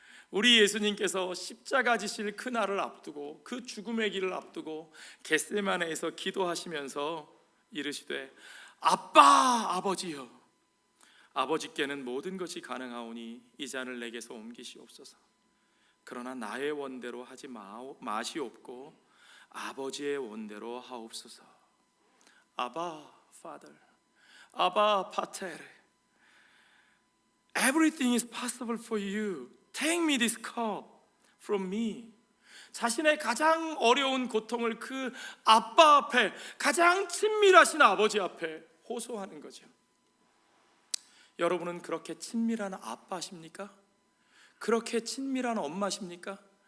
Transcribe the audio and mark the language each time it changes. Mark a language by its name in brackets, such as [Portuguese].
[Korean] 우리 예수님께서 십자가 지실 그날을 앞두고 그 죽음의 길을 앞두고 겟세마네에서 기도하시면서 이르시되 아빠 아버지여, 아버지께는 모든 것이 가능하오니 이 잔을 내게서 옮기시옵소서. 그러나 나의 원대로 하지 마시옵고 아버지의 원대로 하옵소서. [English] 아바 Father, 아바 파테르, Everything is possible for you. Take me this cup from me. [Korean] 자신의 가장 어려운 고통을 그 아빠 앞에, 가장 친밀하신 아버지 앞에 호소하는 거죠. 여러분은 그렇게 친밀한 아빠십니까? 그렇게 친밀한 엄마십니까?